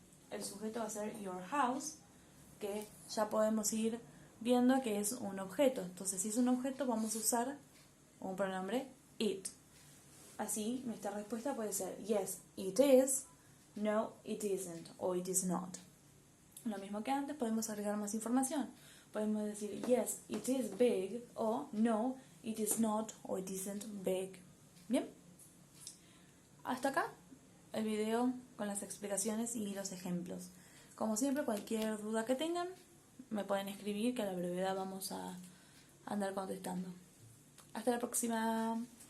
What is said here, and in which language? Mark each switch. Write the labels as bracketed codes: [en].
[es] El sujeto va a ser your house, que ya podemos ir viendo que es un objeto. Entonces, si es un objeto, vamos a usar un pronombre it. Así, nuestra respuesta puede ser [en] yes, it is, no, it isn't, [es] o [en] it is not. [es] Lo mismo que antes, podemos agregar más información. Podemos decir [en] yes, it is big, [es] o [en] no, it is not, [es] o [en] it isn't big. [es] ¿Bien? Hasta acá el video con las explicaciones y los ejemplos. Como siempre, cualquier duda que tengan, me pueden escribir, que a la brevedad vamos a andar contestando. Hasta la próxima.